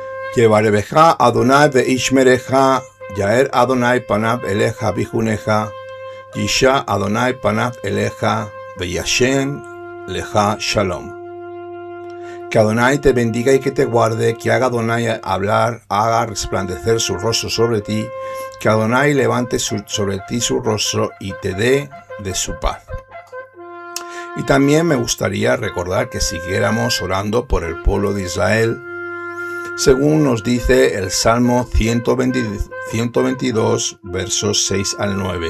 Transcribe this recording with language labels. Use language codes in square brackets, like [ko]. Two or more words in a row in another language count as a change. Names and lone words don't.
[he] יברכך אדוני וישמרך, יאר אדוני פניו אליך ויחנך, ישא אדוני פניו אליך, וישם לך שלום. [es] Que Adonai te bendiga y que te guarde, que haga Adonai hablar, haga resplandecer su rostro sobre ti, que Adonai levante sobre ti su rostro y te dé de su paz. Y también me gustaría recordar que siguiéramos orando por el pueblo de Israel, según nos dice el Salmo 122, versos 6 al 9.